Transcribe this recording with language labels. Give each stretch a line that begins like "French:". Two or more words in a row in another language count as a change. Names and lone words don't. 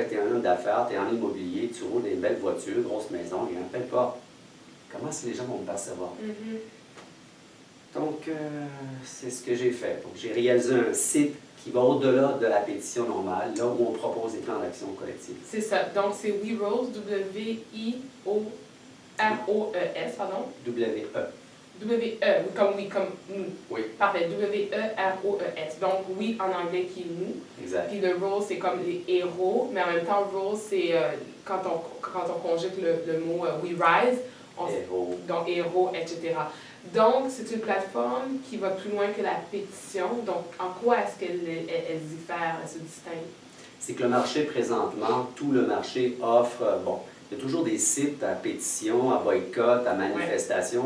French: Tu es un homme d'affaires, tu es en immobilier, tu roules des belles voitures, grosses maisons, il n'y a peu importe. Comment est-ce que les gens vont me percevoir? Donc, c'est ce que j'ai fait. Donc, j'ai réalisé un site qui va au-delà de la pétition normale, là où on propose des plans d'action collective. C'est ça. Donc, c'est WeRose, W-I-O-R-O-E-S, pardon. W-E. W-E, comme oui, comme nous. Oui. Parfait. W-E-R-O-E-S. Donc, oui en anglais qui est nous. Exact. Puis le role, c'est comme les héros, mais en même temps, role, c'est quand on conjugue le mot
English: we rise,
French: Héros. donc héros, etc. Donc, c'est une plateforme qui va plus loin que la pétition. Donc, en quoi est-ce qu'elle diffère, elle se distingue? C'est que le marché, présentement, tout le marché offre, bon, il y a toujours des sites à pétition, à boycott, à manifestation.